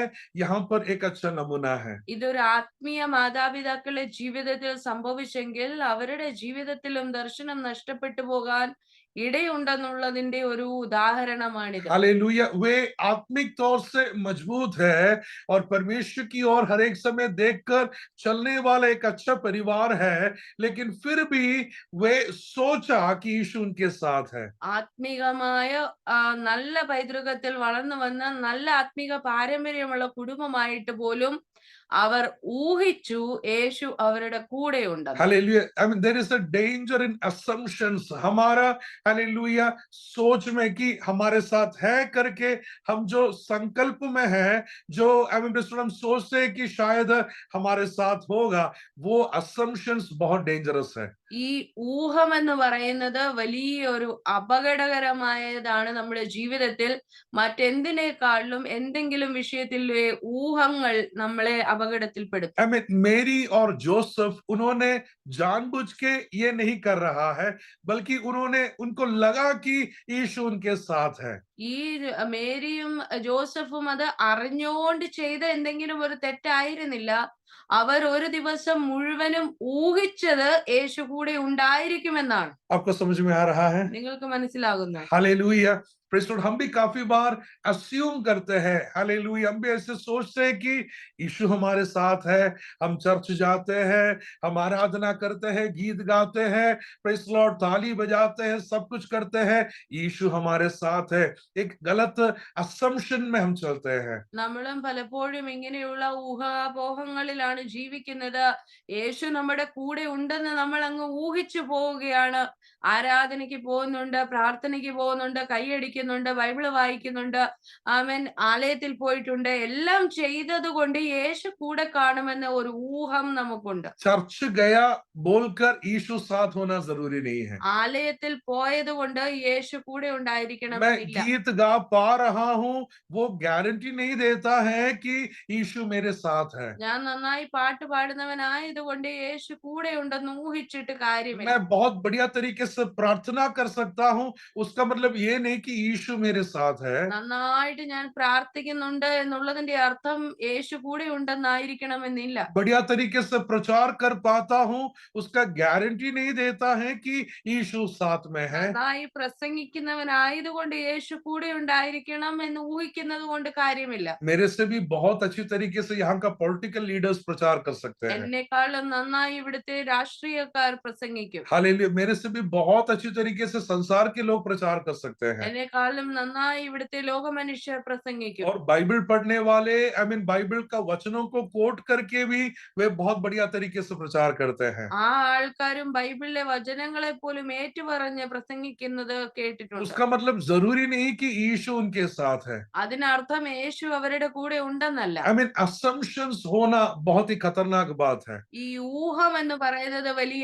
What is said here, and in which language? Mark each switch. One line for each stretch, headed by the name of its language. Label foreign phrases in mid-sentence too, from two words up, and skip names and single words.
Hindi: यहाँ पर एक अच्छा नमूना है।
Malayalam: ഇതൊരു ആത്മീയ മാതാപിതാക്കളുടെ ജീവിതത്തിൽ സംഭവിച്ചെങ്കിൽ അവരുടെ ജീവിതത്തിലും ദർശനം നഷ്ടപ്പെട്ടു പോകാൻ ഇടയുണ്ടെന്നുള്ളതിന്റെ ഒരു ഉദാഹരണമാണിത്.
Hindi: हालेलुया। वे आत्मिक तौर से मजबूत है और परमेश्वर की ओर हर एक समय देखकर चलने वाला एक अच्छा परिवार है, लेकिन फिर भी वे सोचा कि यीशु उनके साथ है।
Malayalam: ആത്മീകമായ നല്ല പൈതൃകത്തിൽ വളർന്നു വന്ന നല്ല ആത്മീക പാരമ്പര്യമുള്ള കുടുംബമായിട്ട് പോലും അവർ ഊഹിച്ചു യേശു അവരുടെ കൂടെ ഉണ്ടെന്ന്.
Hindi: हालेलुया।
English: I mean there is a danger in assumptions.
Hindi: हमारा हालेलुया सोच में कि हमारे साथ है करके हम जो संकल्प में है, जो
English: I mean
Hindi: हम सोचते हैं कि शायद हमारे साथ होगा, वो असम्पशंस बहुत डेंजरस है।
Malayalam: ഈ ഊഹം എന്ന് പറയുന്നത് വലിയൊരു അപകടകരമായതാണ്. നമ്മുടെ ജീവിതത്തിൽ മറ്റെന്തിനേക്കാളിലും എന്തെങ്കിലും വിഷയത്തിൽ ഊഹങ്ങൾ നമ്മളെ അപകടത്തിൽപ്പെടുത്തും.
English: I mean
Hindi: मेरी और जोसेफ उन्होंने जानबूझ के ये नहीं कर रहा है बल्कि उन्होंने उनको लगा कि यीशु उनके साथ है।
Malayalam: ഈ മേരിയും ജോസഫും അത് അറിഞ്ഞുകൊണ്ട് ചെയ്ത എന്തെങ്കിലും ഒരു തെറ്റായിരുന്നില്ല. അവർ ഒരു ദിവസം മുഴുവനും ഊഹിച്ചത് യേശു കൂടെ ഉണ്ടായിരിക്കുമെന്നാണ്.
Hindi: आपको समझ में आ रहा है?
Malayalam: നിങ്ങൾക്ക് മനസ്സിലാകുന്നോ?
Hindi: हालेलुया।
English: Praise Lord.
Hindi: हम भी काफी बार अस्यूम करते हैं, हालेलुया, हम भी ऐसे सोचते हैं कि यीशु हमारे साथ है, हम चर्च जाते हैं, हम आराधना करते हैं, गीत गाते हैं,
English: Praise Lord,
Hindi: ताली बजाते हैं, सब कुछ करते हैं, यीशु हमारे साथ है। एक गलत असम्पशन में हम चलते हैं।
Malayalam: നമ്മളും പലപ്പോഴും ഇങ്ങനെയുള്ള ഊഹാപോഹങ്ങളിലാണ് ജീവിക്കുന്നത്. യേശു നമ്മുടെ കൂടെ ഉണ്ടെന്ന് നമ്മൾ അങ്ങ് ഊഹിച്ചു പോവുകയാണ്. ആരാധനയ്ക്ക് പോകുന്നുണ്ട്, പ്രാർത്ഥനയ്ക്ക് പോകുന്നുണ്ട്, കൈയടിക്കുന്നുണ്ട്, ബൈബിള് വായിക്കുന്നുണ്ട്, ആമേൻ, ആലയത്തിൽ പോയിട്ടുണ്ട്. എല്ലാം ചെയ്തത് കൊണ്ട് യേശു കൂടെ കാണുമെന്ന ഒരു ഊഹം നമുക്കുണ്ട്.
Hindi: चर्च गया बोलकर यीशु साथ होना जरूरी नहीं है।
Malayalam: ആലയത്തിൽ പോയത് കൊണ്ട് യേശു കൂടെ
Hindi: मैं
Malayalam: ഉണ്ടായിരിക്കണമെന്നില്ല.
Hindi: गीत गा पा रहा हूं, वो गारंटी नहीं देता है कि यीशु मेरे साथ है।
Malayalam: ഞാൻ നന്നായി പാട്ട് പാടുന്നവനായതുകൊണ്ട് യേശു കൂടെ ഉണ്ടെന്ന് ഊഹിച്ചിട്ട് കാര്യമില്ല.
Hindi: मैं बहुत बढ़िया तरीके से प्रार्थना कर सकता हूं, उसका मतलब ये नहीं कि यीशु मेरे साथ है।
Malayalam: നന്നായിട്ട് ഞാൻ പ്രാർത്ഥിക്കുന്നുണ്ട് എന്നുള്ളതിന്റെ അർത്ഥം യേശു കൂടെ ഉണ്ടെന്നായിരിക്കണമെന്നില്ല.
Hindi: बढ़िया तरीके से प्रचार कर पाता हूं, उसका गारंटी नहीं देता है कि यीशु साथ में है।
Malayalam: നന്നായി പ്രസംഗിക്കുന്നവനായതുകൊണ്ട് യേശു കൂടെ ഉണ്ടായിരിക്കണം എന്ന് ഊഹിക്കുന്നത് കൊണ്ട് കാര്യമില്ല.
Hindi: मेरे से भी बहुत अच्छी तरीके से यहाँ का
English: political leaders
Hindi: प्रचार कर सकते हैं।
Malayalam: എന്നെക്കാളും നന്നായി ഇവിടുത്തെ രാഷ്ട്രീയക്കാർ प्रसंगिക്കും.
Hindi: हालेलुया। मेरे से भी बहुत अच्छी तरीके से संसार के लोग प्रचार कर सकते हैं।
Malayalam: എന്നെക്കാളും നന്നായി ഇവിടുത്തെ ലോകമനുഷ്യർ प्रसंगिക്കും.
Hindi: और बाइबल पढ़ने वाले,
English: I mean
Hindi: बाइबल का वचनों को कोट करके भी वे बहुत बढ़िया तरीके से प्रचार करते हैं।
Malayalam: ആ ആൾക്കാരും ബൈബിളിലെ വചനങ്ങളെ പോലും ഏറ്റുപറഞ്ഞ് പ്രസംഗിക്കുന്നത് കേട്ടിട്ടുണ്ട്.
Hindi: उसका मतलब जरूरी नहीं कि यीशु उनके साथ है।
Malayalam: അതിനർത്ഥം യേശു അവരുടെ കൂടെ ഉണ്ടെന്നല്ല.
English: I mean
Hindi: असम्पशंस होना बहुत ही खतरनाक बात है।
Malayalam: ഈ ഊഹം എന്ന് പറയുന്നത് വലിയ